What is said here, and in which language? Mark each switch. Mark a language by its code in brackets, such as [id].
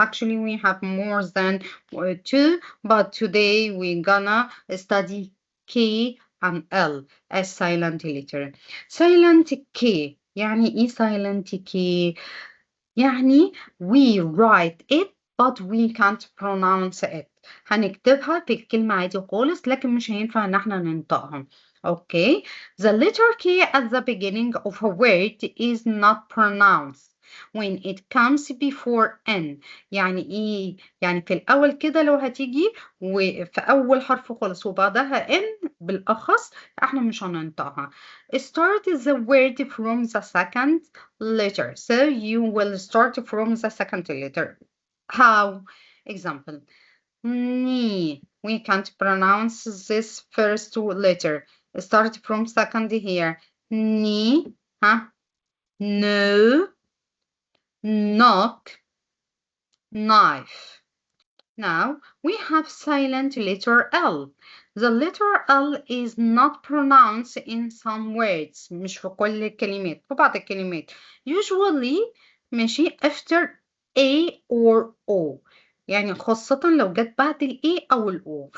[en] Actually, we have more than two, but today we're gonna study K and L as silent letter. Silent K [ar] يعني ايه [en] silent K؟ [ar] يعني [en] we write it but we can't pronounce it. [ar] هنكتبها في الكلمة عادي خالص لكن مش هينفع ان احنا ننطقها. [en] Okay, the letter K at the beginning of a word is not pronounced when it comes before N. [ar] يعني ايه؟ يعني في الأول كده لو هتيجي وفي أول حرف خالص وبعدها N بالأخص احنا مش هننطقها. [en] Start the word from the second letter. So you will start from the second letter. How? Example. Ni. We can't pronounce this first letter. Start from second here. Ni. Huh? No. Knock. Knife. Now we have silent letter L. The letter L is not pronounced in some words. [ar] مش في كل الكلمات. في بعض الكلمات. [en] Usually [ar] ماشي [en] after A or O. [ar] يعني خاصة لو جت بعد ال A أو ال O.